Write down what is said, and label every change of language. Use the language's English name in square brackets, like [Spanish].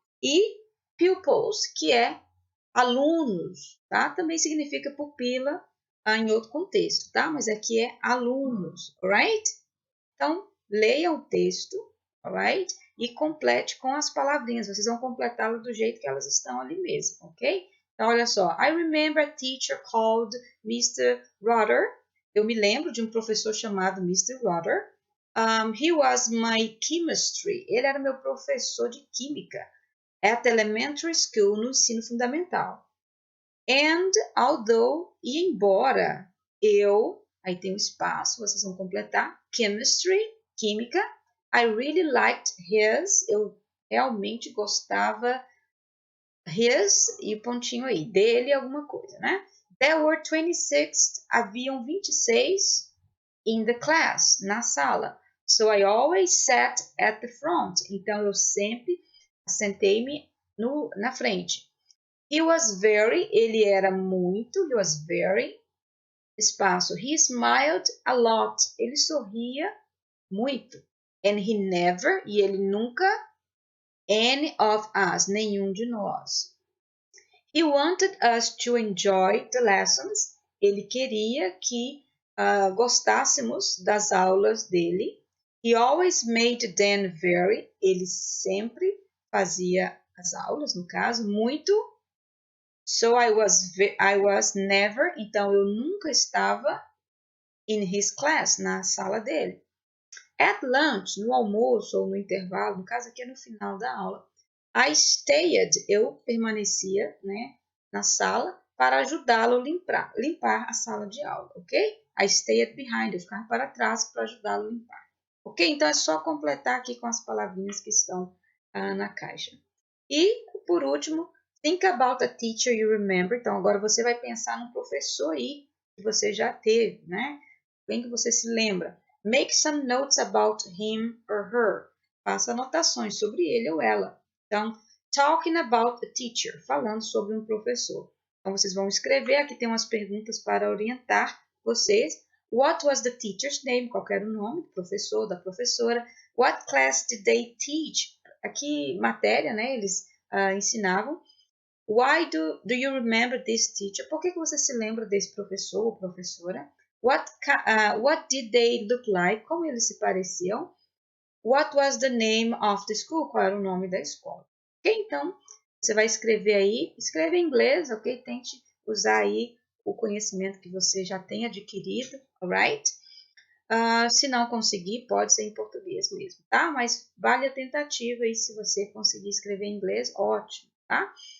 [Portuguese] E pupils, que é alunos, tá? Também significa pupila em outro contexto, tá? Mas aqui é alunos, alright? Então, leia o texto, alright? E complete com as palavrinhas. Vocês vão completá-las do jeito que elas estão ali mesmo, ok? Então, olha só. [English] I remember a teacher called Mr. Rutter. [Portuguese] Eu me lembro de um professor chamado Mr. Rutter. [English] He was my chemistry. [Portuguese] Ele era meu professor de química [English] at elementary school, [Portuguese] no ensino fundamental. [English] And although, [Portuguese] e embora eu, aí tem um espaço, vocês vão completar, chemistry, química, [English] I really liked his, [Portuguese] eu realmente gostava, his, e o pontinho aí, dele alguma coisa, né? [English] There were 26, [Portuguese] haviam 26 [English] in the class, [Portuguese] na sala. [English] So I always sat at the front. [Portuguese] Então eu sempre sentei-me na frente. [English] He was very, [Portuguese] ele era muito, [English] he was very, espaço. He smiled a lot, [Portuguese] ele sorria muito. [English] And he never, [Portuguese] e ele nunca, [English] any of us, [Portuguese] nenhum de nós. [English] He wanted us to enjoy the lessons, [Portuguese] ele queria que gostássemos das aulas dele. [English] He always made them very, [Portuguese] ele sempre fazia as aulas, no caso, muito. [English] So I was never, [Portuguese] então eu nunca estava [English] in his class, [Portuguese] na sala dele. [English] At lunch, [Portuguese] no almoço ou no intervalo, no caso aqui é no final da aula, [English] I stayed, [Portuguese] eu permanecia, né, na sala para ajudá-lo a limpar a sala de aula, ok? [English] I stayed behind, [Portuguese] eu ficava para trás para ajudá-lo a limpar. Ok? Então é só completar aqui com as palavrinhas que estão na caixa. E, por último, [English] think about a teacher you remember. [Portuguese] Então, agora você vai pensar num professor aí que você já teve, né? Bem que você se lembra. [English] Make some notes about him or her. [Portuguese] Faça anotações sobre ele ou ela. [English] Então, talking about a teacher. [Portuguese] Falando sobre um professor. Então, vocês vão escrever. Aqui tem umas perguntas para orientar vocês. [English] What was the teacher's name? [Portuguese] Qual era o nome do professor, da professora? [English] What class did they teach? [Portuguese] Aqui, matéria, né? Eles ensinavam. [English] Why do you remember this teacher? [Portuguese] Por que você se lembra desse professor ou professora? [English] What did they look like? [Portuguese] Como eles se pareciam? [English] What was the name of the school? [Portuguese] Qual era o nome da escola? Ok? Então, você vai escrever aí. Escreve em inglês, ok? Tente usar aí o conhecimento que você já tem adquirido, alright? Se não conseguir, pode ser em português mesmo, tá? Mas vale a tentativa e se você conseguir escrever em inglês, ótimo, tá?